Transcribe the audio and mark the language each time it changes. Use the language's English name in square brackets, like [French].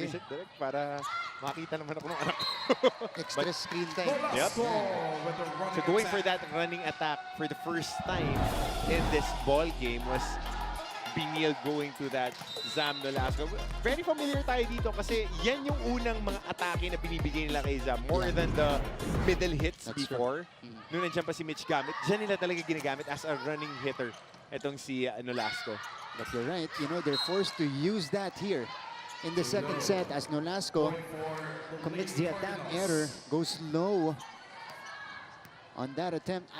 [Filipino] episode direct para makita naman ako ng anak ko. [English] Extra screen time. Yep. So going for that running attack for the first time in this ball game was Benilde going to that Zam Nolasco. [Filipino] Very familiar tayo dito kasi yan yung unang mga atake na binibigay nila kay Zam. [English] More than the middle hits That's before. true. [Filipino] Noon nandiyan pa si Mitch gamit. Diyan nila talaga ginagamit [English] as a running hitter. [Filipino] Itong si Nolasco. [English] But you're right, you know, they're forced to use that here in the second set as Nolasco commits the attack error, goes low on that attempt.